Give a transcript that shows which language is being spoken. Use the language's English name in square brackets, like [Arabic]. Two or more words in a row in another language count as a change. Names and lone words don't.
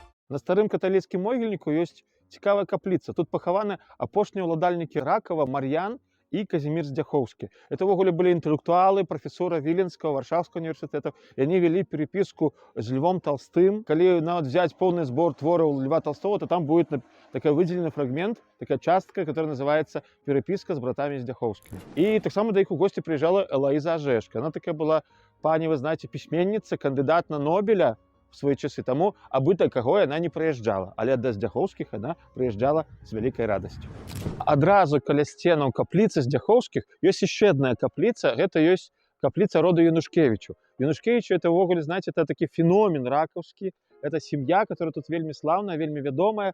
[Belarusian] На старым каталіцкім могільніку ёсць цікавая капліца. Тут пахаваны апошнія ўладальнікі Ракава, Мар'ян і Казімір Здзяхоўскі. Это ўвогуле былі інтэлектуалы, прафесора Віленскага, Варшаўскага універсітэту. І яны вялі перепіску з Львом Толстым. Калі нават [Russian] взять полный [Belarusian] збор твораў [Russian] Льва Толстого, то там будет такой выделенный фрагмент, такая частка, которая называется «Переписка с братами Здзяхоўскімі». [Belarusian] І таксама да іх у госці прыязджала Элаіза Ажэшка. [Russian] Она такая была, пані, вы знаете, [Belarusian] пісьменніца, кандыдат на Нобеля в свае часы, таму абыта каго яна не прыязджала, але да Здзяхоўскіх яна прыязджала з вялікай радасцю. Адразу каля сценаў капліцы Здзяхоўскіх ёсць яшчэ адна капліца, гэта ёсць капліца роду Янушкевічу. Янушкевічу это ўвогуле, знаете, это такі феномен ракаўскі, это сям'я, которая тут вельмі слаўная, вельмі вядомая.